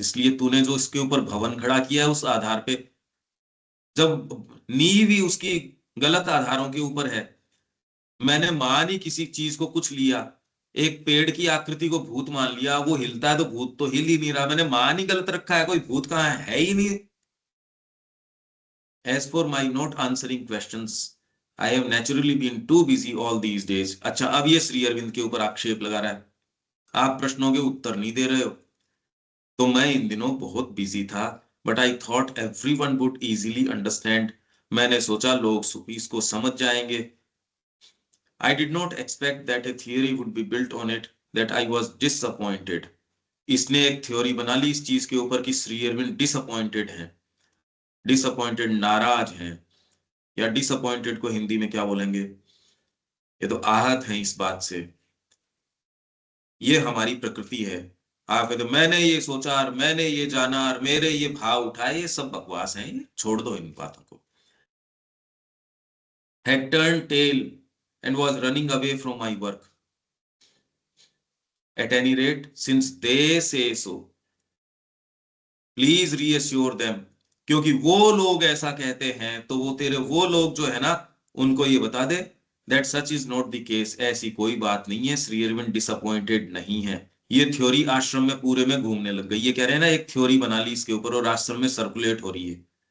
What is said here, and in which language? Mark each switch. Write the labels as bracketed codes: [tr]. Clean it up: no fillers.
[hi] इसलिए तूने जो इसके ऊपर भवन खड़ा किया है उस आधार पे, जब नींव ही उसकी गलत आधारों के ऊपर है। मैंने मान ही किसी चीज को कुछ लिया, एक पेड़ की आकृति को भूत मान लिया, वो हिलता है तो भूत तो हिल ही नहीं रहा, मैंने मान ही गलत रखा है, कोई भूत कहाँ है ही नहीं। [en] As for my not answering questions, I have naturally been too busy all these days। [hi] अच्छा, अब ये श्री अरविंद के ऊपर आक्षेप लगा रहा है, आप प्रश्नों के उत्तर नहीं दे रहे हो। तो मैं इन दिनों बहुत बिजी था, [en] But I thought everyone would easily understand. [hi] मैंने सोचा लोग इसको समझ जाएंगे। [en] I did not expect that a theory would be built on it, that I was disappointed. [hi] इसने एक थ्योरी बना ली इस चीज के ऊपर कि श्री अरविंद डिसअपॉइंटेड है, डिसअपॉइंटेड नाराज हैं, या डिसअपॉइंटेड को हिंदी में क्या बोलेंगे, ये तो आहत हैं इस बात से। ये हमारी प्रकृति है। आप कहते मैंने ये सोचा और मैंने ये जाना और मेरे ये भाव उठाए, ये सब बकवास है, ये छोड़ दो इन बातों को। [en] had turned tail and was running away from my work, at any rate since they say so, please reassure them. [hi] क्योंकि वो लोग ऐसा कहते हैं तो वो तेरे वो लोग जो है ना, उनको ये बता दे [en] that such is not the case, [hi] ऐसी कोई बात नहीं है, श्री अरविंद डिसअपॉइंटेड नहीं है। ये थ्योरी आश्रम में पूरे में घूमने लग गई। ये कह रहे हैं ना एक थ्योरी बना ली इसके ऊपर और आश्रम में सर्कुलेट हो रही है।